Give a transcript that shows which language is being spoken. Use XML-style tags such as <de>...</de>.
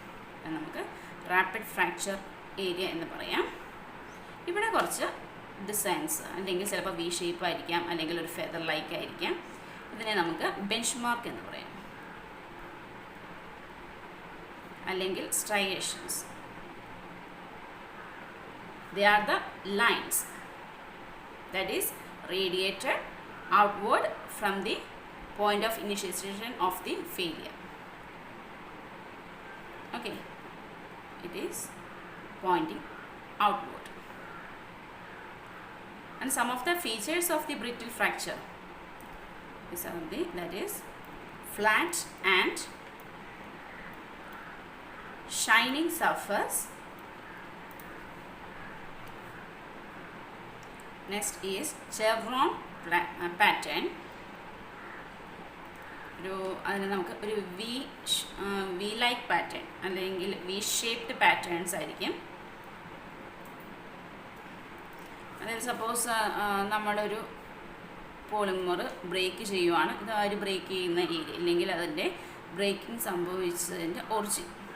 <ml>അതിനെ നമുക്ക് rapid fracture area എന്ന് പറയാം. ഇവിടെ കുറച്ച് ഡിസൈൻസ്, അല്ലെങ്കിൽ ചിലപ്പോൾ വി ഷേപ്പ് ആയിരിക്കാം, അല്ലെങ്കിൽ ഒരു ഫെദർ ലൈക്ക് ആയിരിക്കാം. ഇതിനെ നമുക്ക് ബെഞ്ച് മാർക്ക് എന്ന് പറയാം, അല്ലെങ്കിൽ striations.</ml> <en>They are the lines that is radiated outward from the point of initiation of the failure. Okay, it is pointing outward. And some of the features of the brittle fracture is something that is flat and shining surface. Next is chevron pattern.</en> <ml>അതിന് നമുക്ക് ഒരു we like pattern അല്ലെങ്കിൽ V shaped patterns ആയിരിക്കും. അതായത് suppose നമ്മളൊരു polymer break ചെയ്യുവാണ്, ഇത് ആ ഒരു ബ്രേക്ക് ചെയ്യുന്ന ഏരിയ, അല്ലെങ്കിൽ അതിൻ്റെ ബ്രേക്കിംഗ് സംഭവിച്ചതിൻ്റെ ഒറിജിൻ.</ml>